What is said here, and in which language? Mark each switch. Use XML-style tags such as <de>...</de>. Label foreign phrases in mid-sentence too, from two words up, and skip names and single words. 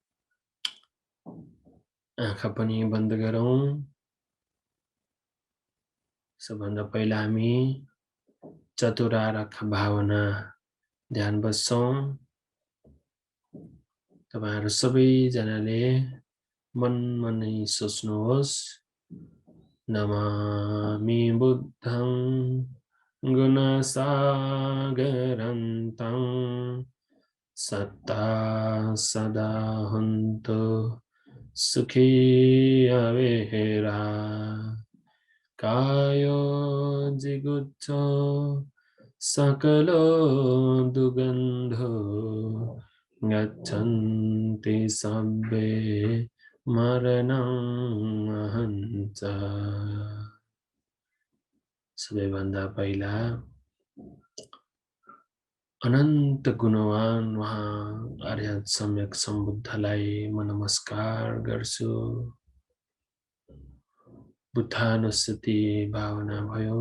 <ne>आँखा पनि बन्द गरौं। सबभन्दा पहिला हामी चतुरार्थ भावना ध्यान बस्छौँ। तपाईहरु सबैजनाले मनमा नै सोच्नुहोस्,</ne> <pi>नमामि बुद्धं गुणसागरन्तं सत्ता सदा हन्तु सुखी अवेरा कायो जिगुच्छ सकलो दुगन्धो गच्छन्ति सब्बे मरणं अहञ्च।</pi> <ne>सबैभन्दा पहिला अनन्त गुणवान वहाँ अर्हत सम्यक सम्बुद्धलाई म नमस्कार गर्छु। बुद्धानुස්සति भावना भयो।</ne>